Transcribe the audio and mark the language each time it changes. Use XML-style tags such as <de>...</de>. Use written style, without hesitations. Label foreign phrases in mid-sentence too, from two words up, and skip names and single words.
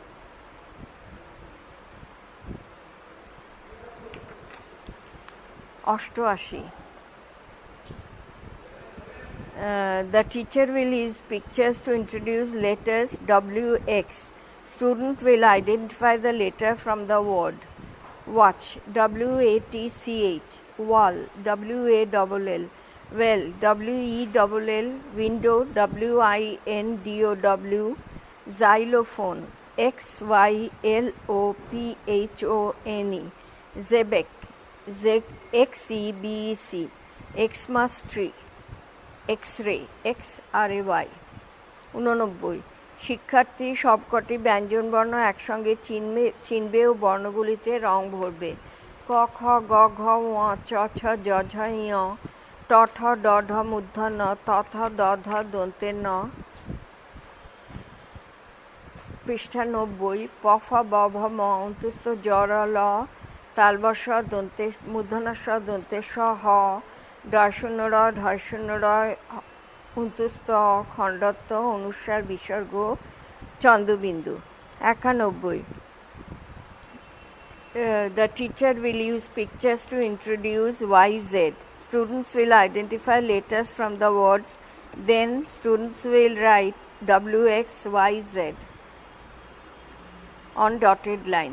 <en>৮৮ The teacher will use pictures to introduce letters W, X. Student will identify the letter from the word. Watch, W-A-T-C-H. Wall, W-A-L-L. Well, W-E-L-L. Window, W-I-N-D-O-W. Xylophone, X-Y-L-O-P-H-O-N-E. Xebec, X-E-B-E-C. Xmas tree. এক্স-রে, XRAY।</en> <bn>89, শিক্ষার্থী সবকটি ব্যঞ্জনবর্ণ একসঙ্গে চিনবে ও বর্ণগুলিতে রং ভরবে। ক, খ, গ, ঘ, ঙ, চ, ছ, জ, ঝ, ঞ, ট, ঠ, ড, ঢ, মূর্ধ ণ, ত, থ, দ, ধ, দন্তে ন। পৃষ্ঠা 90, প, ফ, ব, ভ, ম, অন্ত্যস্ত জ, র, ল, তালবশ দন্তে মূর্ধন্যস্ব দন্তে স, হ, ঢ র, ঢ র, অন্ত্যস্ত খণ্ডত্ব অনুস্বার বিসর্গ চন্দ্রবিন্দু। 91,</bn> <en>the teacher will use pictures to introduce YZ. Students will identify letters from the words, then students will write WXYZ on dotted lines.</en>